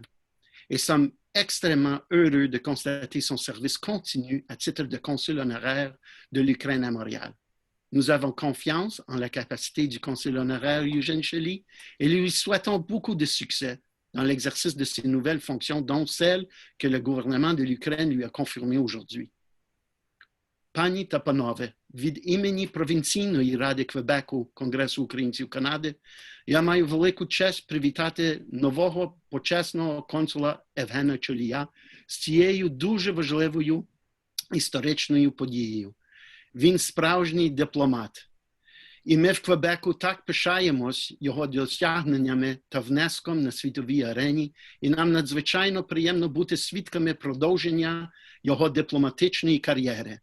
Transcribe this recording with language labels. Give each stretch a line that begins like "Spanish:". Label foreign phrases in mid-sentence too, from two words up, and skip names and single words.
French: Et sommes extrêmement heureux de constater son service continu à titre de consul honoraire de l'Ukraine à Montréal. Nous avons confiance en la capacité du consul honoraire Eugene Czolij et lui souhaitons beaucoup de succès dans l'exercice de ses nouvelles fonctions, dont celle que le gouvernement de l'Ukraine lui a confirmée aujourd'hui.
Ukrainian: Пані та панове, від імені Провінційної Ради Квебеку Конгресу українців Канади, я маю велику честь привітати нового почесного консула Євгена Czolija з цією дуже важливою історичною подією. Він справжній дипломат. І ми в Квебеку так пишаємось його досягненнями та внеском на світовій арені, і нам надзвичайно приємно бути свідками продовження його дипломатичної кар'єри.